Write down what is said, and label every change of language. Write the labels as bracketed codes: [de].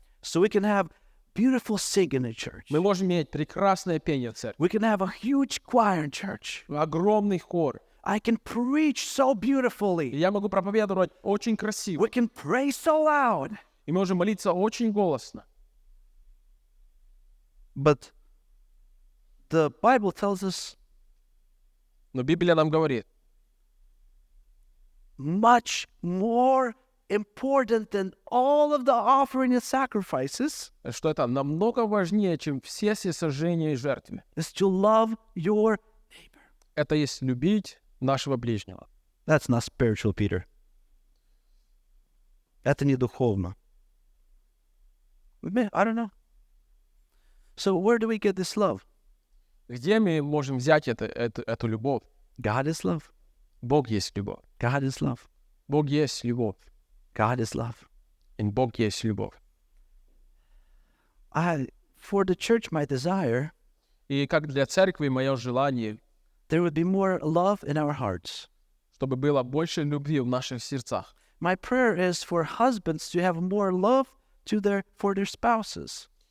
[en] So we can have beautiful singing in church. [ru] Мы можем иметь прекрасное пение в церкви, [en] We can have a huge choir in church. [ru] огромный хор. [en] I can preach so [ru] И [en] beautifully. [ru] я могу проповедовать очень красиво. [en] We can pray so loud. [ru] И мы можем молиться очень голосно. [en] But the Bible tells us [ru] Но Библия нам говорит, [en] much more important than all of the offering and sacrifices [ru] что это намного важнее, чем все всесожжения и жертвы. [en] is to love your neighbor. [ru] Это есть любить нашего ближнего. [en] That's not spiritual, Peter. [ru] Это не духовно. [en] I don't know. So where do we get this love? [ru] Где мы можем взять эту любовь? [en] God is love. [ru] Бог есть любовь. [en] God is love. [ru] Бог есть любовь. [en] God is love. [ru] И Бог есть любовь. [en] For the church, my desire, [ru] И как для церкви мое желание, [en] there would be more love in our hearts. [ru] чтобы было больше любви в наших сердцах. [en] My prayer is for husbands to have more love for their spouses.